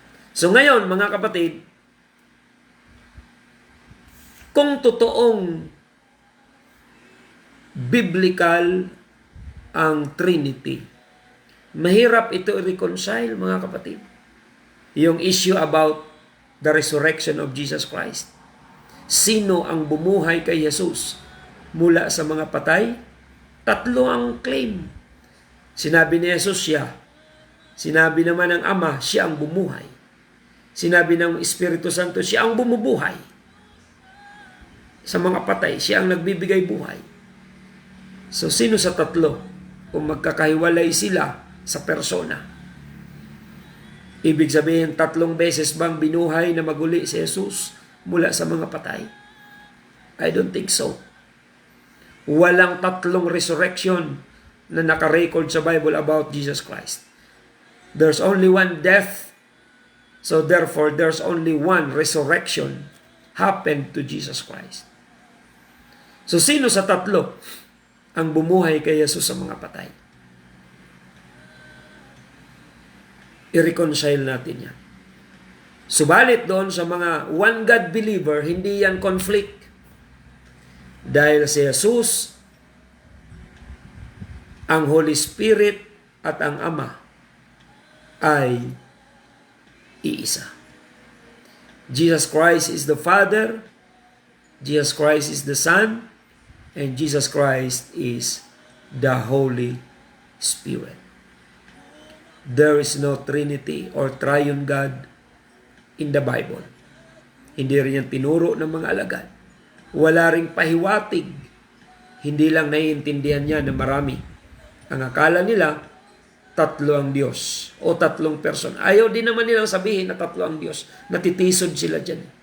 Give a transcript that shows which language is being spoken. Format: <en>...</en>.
<tl>So ngayon, mga kapatid, kung totoong biblical ang Trinity, mahirap ito i-reconcile, mga kapatid.</tl> <en>Yung issue about the resurrection of Jesus Christ.</en> <tl>Sino ang bumuhay kay Jesus mula sa mga patay? Tatlo ang claim. Sinabi ni Jesus siya. Sinabi naman ng Ama, siya ang bumuhay. Sinabi ng Espiritu Santo, siya ang bumubuhay. Sa mga patay, siya ang nagbibigay buhay. So, sino sa tatlo? Kung magkakahiwalay sila sa persona. Ibig sabihin, 3 beses bang binuhay na maguli si Jesus mula sa mga patay?</tl> <en>I don't think so.</en> <tl>Walang 3 resurrection na nakarecord sa Bible about Jesus Christ.</tl> <en>There's only one death. So therefore, there's only one resurrection happened to Jesus Christ.</en> <tl>So sino sa tatlo ang bumuhay kay Jesus sa mga patay? I-reconcile natin yan. Subalit doon sa mga</tl> <en>one God believer,</en> <tl>hindi yan conflict. Dahil si Jesus, ang Holy Spirit at ang Ama ay iisa.</tl> <en>Jesus Christ is the Father, Jesus Christ is the Son, and Jesus Christ is the Holy Spirit. There is no Trinity or Triune God in the Bible.</en> <tl>Hindi rin yan tinuro ng mga alagad. Wala ring pahiwatig. Hindi lang naiintindihan niya na marami. Ang akala nila, 3 ang Diyos o 3 person. Ayaw din naman nilang sabihin na 3 ang Diyos. Natitisod sila dyan.</tl>